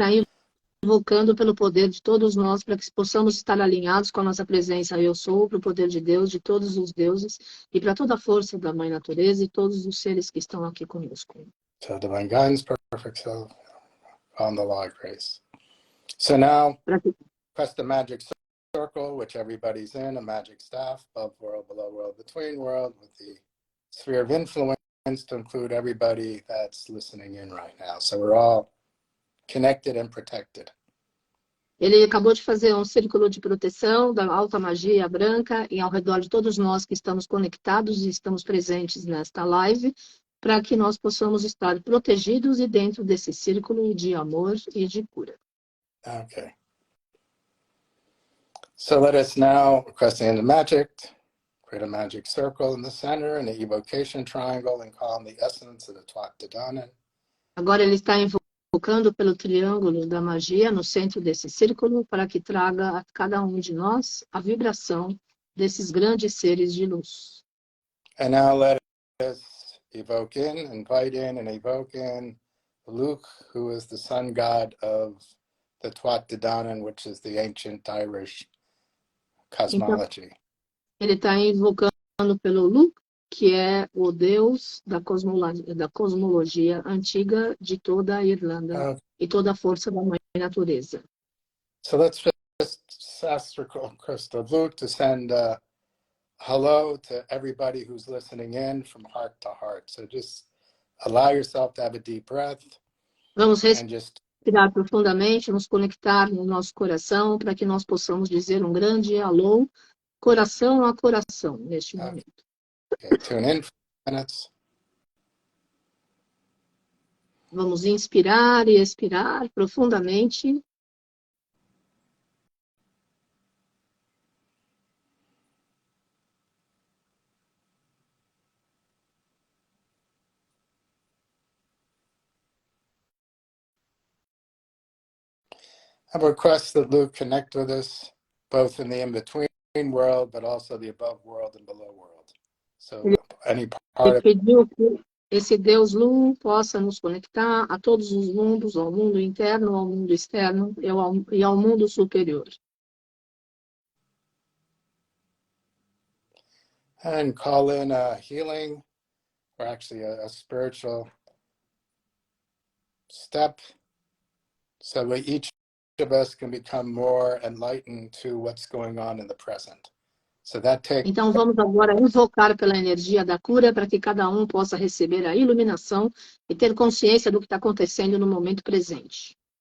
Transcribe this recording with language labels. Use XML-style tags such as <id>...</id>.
<pt>Ele está invocando pelo poder de todos nós para que possamos estar alinhados com a nossa presença. Eu sou, para o poder de Deus, de todos os deuses, e para toda a força da Mãe Natureza e todos os seres que estão aqui conosco.</pt> <en>So divine guidance, perfect self, on the law of grace. So now, press the magic circle, which everybody's in, a magic staff, above world, below world, between world, with the sphere of influence to include everybody that's listening in right now. So we're all connected and protected.</en> <pt>Ele acabou de fazer um círculo de proteção da alta magia branca e ao redor de todos nós que estamos conectados e estamos presentes nesta live, para que nós possamos estar protegidos e dentro desse círculo de amor e de cura.</pt> <en>Okay. So let us now, requesting the magic, create a magic circle in the center and an evocation triangle and call in the essence of the Tuatha De Danann.</en> <pt>Agora ele está invocando pelo triângulo da magia no centro desse círculo para que traga a cada um de nós a vibração desses grandes seres de luz.</pt> <en>And now let us evoke in, invite in, and evoke in Lugh, who is the sun god of the Tuatha De Danann, which is the ancient Irish</en> <pt>Então,</pt> <en>cosmology.</en> <pt>ele está invocando pelo Lugh, que é o deus da cosmologia antiga de toda a Irlanda e toda a força da mãe natureza.</pt> <en>So let's just ask for Crystal Lugh to send hello to everybody who's listening in from heart to heart. So just allow yourself to have a deep breath.</en> <pt>Vamos respirar profundamente, nos conectar no nosso coração para que nós possamos dizer um grande alô, coração a coração, neste momento.</pt> <en>Okay, tune in for minutes.</en> <pt>Vamos inspirar e expirar profundamente.</pt> <en>I request that Lugh connect with us both in the in-between world, but also the above world and below world. So any part</en> <pt>Ele pediu que esse Deus Lugh possa nos conectar a todos os mundos, ao mundo interno, ao mundo externo e ao mundo superior.</pt> <en>And call in a healing, or actually a spiritual step, so that each of us can become more enlightened to what's going on in the present. So that takes...</en> <pt>Então vamos agora invocar pela energia da cura para que cada um possa receber a iluminação e ter consciência do que está acontecendo no momento presente.</pt>